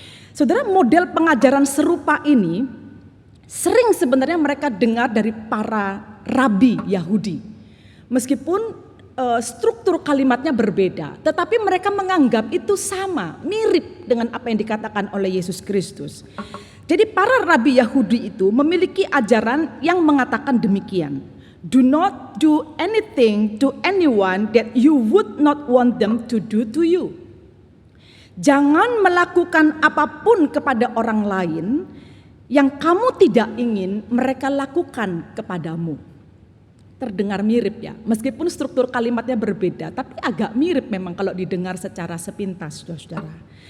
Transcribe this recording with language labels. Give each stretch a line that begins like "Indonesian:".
Indonesian: Saudara, model pengajaran serupa ini sering sebenarnya mereka dengar dari para rabi Yahudi. Meskipun struktur kalimatnya berbeda, tetapi mereka menganggap itu sama, mirip dengan apa yang dikatakan oleh Yesus Kristus. Jadi para rabi Yahudi itu memiliki ajaran yang mengatakan demikian.
English: Do not do anything to anyone that you would not want them to do to you.
Indonesian: Jangan melakukan apapun kepada orang lain yang kamu tidak ingin mereka lakukan kepadamu. Terdengar mirip ya, meskipun struktur kalimatnya berbeda, tapi agak mirip memang kalau didengar secara sepintas, saudara-saudara.